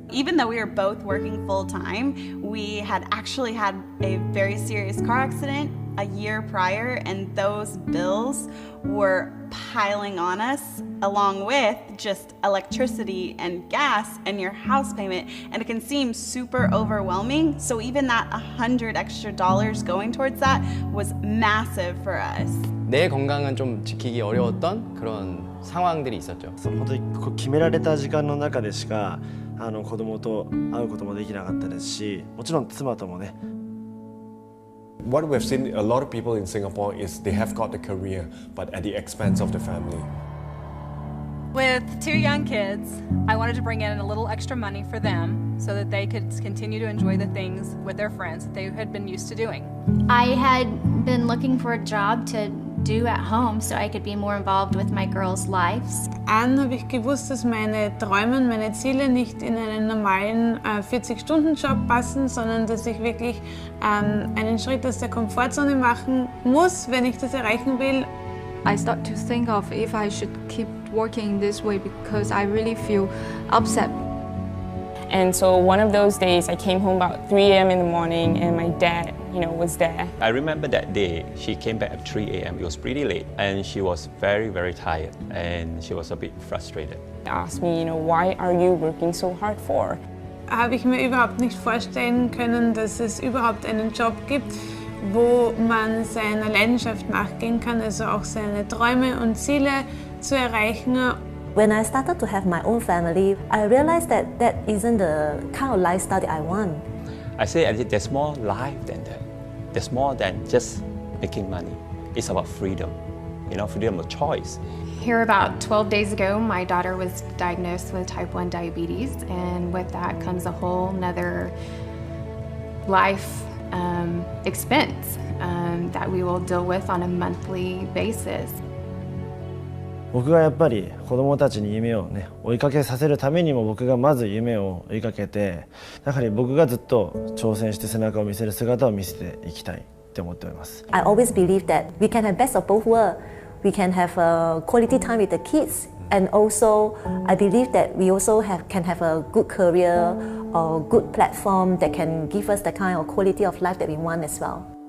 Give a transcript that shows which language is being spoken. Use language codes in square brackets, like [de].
[en] Even though we were both working full-time, we had actually had a very serious car accident a year prior, and those bills were piling on us, along with just electricity and gas and your house payment, and it can seem super overwhelming. So even that $100 extra going towards that was massive for us. [ko] 내 건강은 좀 지키기 어려웠던 그런 상황들이 있었죠. [ja] 本当に決められた時間の中でしか子供と会うこともできなかったですし、もちろん妻ともね。 [en] What we've seen a lot of people in Singapore is they have got a career, but at the expense of the family. With 2 young kids, I wanted to bring in a little extra money for them so that they could continue to enjoy the things with their friends that they had been used to doing. I had been looking for a job to do at home so I could be more involved with my girls' lives. [de] Habe ich gewusst, dass meine Träume und meine Ziele nicht in einen normalen 40-Stunden-Job passen, sondern dass ich wirklich einen Schritt aus der Komfortzone machen muss, wenn ich das erreichen will. [en] I start to think of if I should keep working this way because I really feel upset And so one of those days I came home about 3 a.m. in the morning and my dad, was there. I remember that day, she came back at 3 a.m. It was pretty late and she was very, very tired and she was a bit frustrated. Asked me, why are you working so hard for? [de] Habe ich mir überhaupt nicht vorstellen können, dass es überhaupt einen Job gibt, wo man seiner Leidenschaft nachgehen kann, also auch seine Träume und Ziele zu erreichen. [en] When I started to have my own family, I realized that that isn't the kind of lifestyle that I want. I say there's more life than that. There's more than just making money. It's about freedom, freedom of choice. Here about 12 days ago, my daughter was diagnosed with type 1 diabetes, and with that comes a whole nother life expense that we will deal with on a monthly basis. [ja] 僕がやっぱり子どもたちに夢をね追いかけさせるためにも僕がまず夢を追いかけてやはり僕がずっと挑戦して背中を見せる姿を見せていきたいって思っております。 [en] I always believe that we can have best of both worlds. We can have a quality time with the kids, and also I believe that we also can have a good career or good platform that can give us the kind of quality of life that we want as well.